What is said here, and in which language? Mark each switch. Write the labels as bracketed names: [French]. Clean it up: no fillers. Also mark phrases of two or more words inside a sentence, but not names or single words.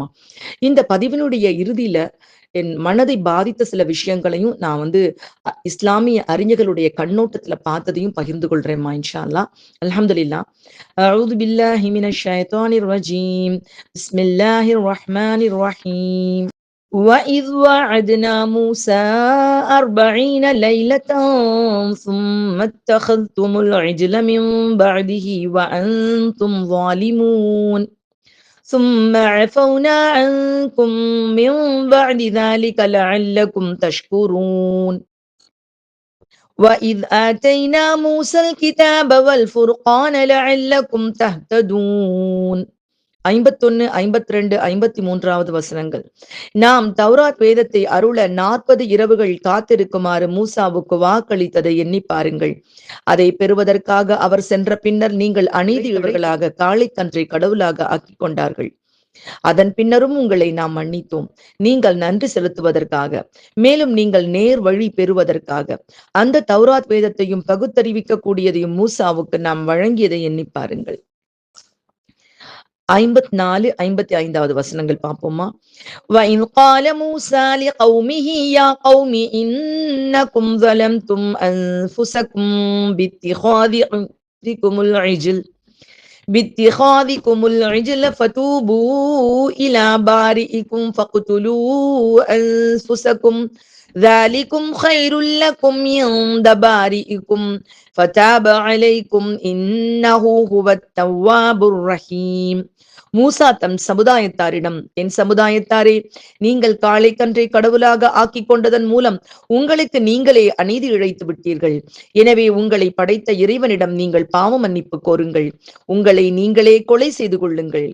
[Tamil] இந்த பதிவினுடைய இறுதியில என் மனதை பாதித்த சில விஷயங்களையும் நான் வந்து இஸ்லாமிய அறிஞர்களுடைய கண்ணோட்டத்துல பார்த்ததையும் பகிர்ந்து கொள்றேன்மா [Arabic] إن شاء الله. الحمد لله. أعوذ بالله من الشيطان الرجيم. بسم الله الرحمن الرحيم. وَإِذْ وَعَدْنَا مُوسَىٰ 40 لَيْلَةً ثُمَّ اتَّخَذْتُمُ الْعِجْلَ مِن بَعْدِهِ وَأَنتُمْ ظَالِمُونَ ثُمَّ عَفَوْنَا عَنكُم مِّن بَعْدِ ذَلِكَ لَعَلَّكُمْ تَشْكُرُونَ وَإِذْ آتَيْنَا مُوسَى الْكِتَابَ وَالْفُرْقَانَ لَعَلَّكُمْ تَهْتَدُونَ. [Tamil] 51, 52, 53வது வசனங்கள். நாம் தௌராத் வேதத்தை அருள 40 இரவுகள் காத்திருக்குமாறு மூசாவுக்கு வாக்களித்ததை எண்ணி பாருங்கள். அதை பெறுவதற்காக அவர் சென்ற பின்னர் நீங்கள் அநீதியுள்ளவர்களாக காளைக்கன்றை கடவுளாக ஆக்கிக் கொண்டார்கள். அதன் பின்னரும் உங்களை நாம் மன்னித்தோம், நீங்கள் நன்றி செலுத்துவதற்காக, மேலும் நீங்கள் நேர் வழி பெறுவதற்காக. அந்த தௌராத் வேதத்தையும் பகுத்தறிவிக்க கூடியதையும் மூசாவுக்கு நாம் வழங்கியதை எண்ணி பாருங்கள். 54, 55வது வசனங்கள் பார்ப்போமா. [Arabic] وَإِذْ قَالَ مُوسَىٰ لِقَوْمِهِ يَا قَوْمِ إِنَّكُمْ ظَلَمْتُمْ أَنفُسَكُمْ باتخاذكم العجل فتوبوا إلى بارئكم فاقتلوا أنفسكم ذلكم خير لكم عند بارئكم فتاب عليكم إنه هو التواب الرحيم. [Tamil] மூசா தம் சமுதாயத்தாரிடம், என் சமுதாயத்தாரே, நீங்கள் காளைக்கன்றை கடவுளாக ஆக்கிக் கொண்டதன் மூலம் உங்களுக்கு நீங்களே அநீதி இழைத்து விட்டீர்கள். எனவே உங்களை படைத்த இறைவனிடம் நீங்கள் பாவ மன்னிப்பு கோருங்கள். உங்களை நீங்களே கொலை செய்து கொள்ளுங்கள்.